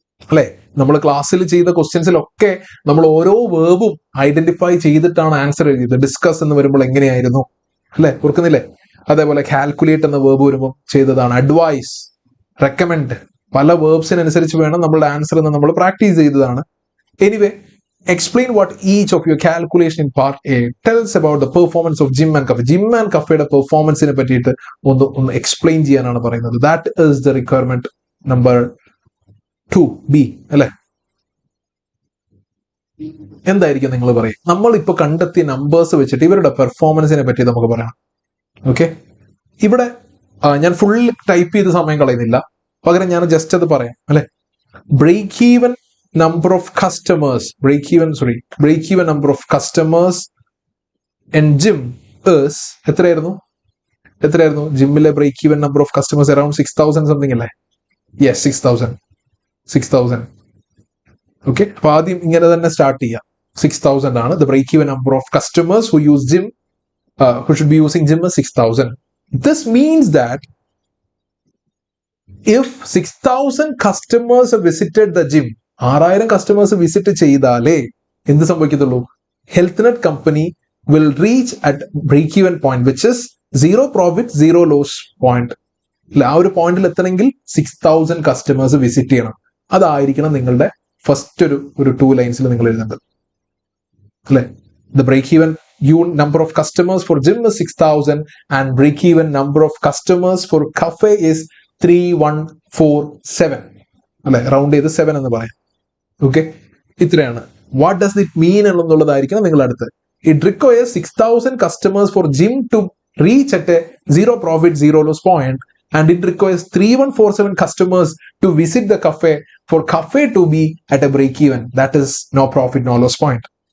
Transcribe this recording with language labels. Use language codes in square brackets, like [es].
[ml] അല്ലെ, നമ്മൾ ക്ലാസ്സിൽ ചെയ്ത ക്വസ്റ്റ്യൻസിലൊക്കെ നമ്മൾ ഓരോ വേർബും ഐഡന്റിഫൈ ചെയ്തിട്ടാണ് ആൻസർ എഴുതിയത്. ഡിസ്കസ് എന്ന് വരുമ്പോൾ എങ്ങനെയായിരുന്നു അല്ലെ, ഓർക്കുന്നില്ലേ? അതേപോലെ കാൽക്കുലേറ്റ് എന്ന വേർബ് വരുമ്പോൾ ചെയ്തതാണ്. അഡ്വൈസ്, റെക്കമെൻഡ്, പല വേർബ്സിനനുസരിച്ച് വേണം നമ്മളുടെ ആൻസർ എന്ന് നമ്മൾ പ്രാക്ടീസ് ചെയ്തതാണ്. [en] Anyway, explain what each of your calculation in part A tells about the performance of gym and cafe. [ml] Gym and cafeയുടെ പെർഫോമൻസിനെ പറ്റിയിട്ട് ഒന്ന് എക്സ്പ്ലെയിൻ ചെയ്യാനാണ് പറയുന്നത്. [en] That is the requirement number 2B അല്ലെ? [ml] എന്തായിരിക്കും നിങ്ങൾ പറയും? നമ്മൾ ഇപ്പൊ കണ്ടെത്തിയ നമ്പേഴ്സ് വെച്ചിട്ട് ഇവരുടെ പെർഫോമൻസിനെ പറ്റി നമുക്ക് പറയാം. ഓക്കെ, ഇവിടെ ഞാൻ ഫുൾ ടൈപ്പ് ചെയ്ത് സമയം കളയുന്നില്ല, പകരം ഞാൻ ജസ്റ്റ് അത് പറയാം അല്ലെ. [en] break even number of customers, break even number of customers in gym is [ml] എത്രയായിരുന്നു ജിമ്മിലെ break even number of customers? [en] Around 6,000 something അല്ലേ? Yes, 6,000. [ml] ഓക്കെ, അപ്പൊ ആദ്യം ഇങ്ങനെ തന്നെ സ്റ്റാർട്ട് ചെയ്യാം. [en] 6,000 ആണ് the break even number of customers who use gym, who should be using gym is 6,000. This means that if 6,000 customers have visited the gym, [ml] 6,000 customers visit ചെയ്താലേ എന്ത് സംഭവിക്കത്തുള്ളൂ? [en] Health net company will reach at break even point which is 0 profit 0 loss point. [ml] ആ ഒരു പോയിന്റിൽ എത്തണമെങ്കിൽ 6,000 customers visit ചെയ്യണം. അതായിരിക്കണം നിങ്ങളുടെ first ഒരു 2 ലൈൻസിൽ നിങ്ങൾ എഴുതേണ്ടത് അല്ലെ. [en] The break even number of customers for gym is 6,000 and break even number of customers for cafe is 3,147 അല്ലെ. [ml] റൗണ്ട് ചെയ്ത് 7 എന്ന് പറയാം. ഓക്കെ, ഇത്രയാണ്. [en] what does it mean [ml] എന്നുള്ളതായിരിക്കണം നിങ്ങൾ അടുത്ത്. [en] It requires 6,000 customers for gym to reach at a 0 profit 0 loss point and it requires 3,147 customers to visit the cafe for cafe to be at a break even, that is no profit no loss point.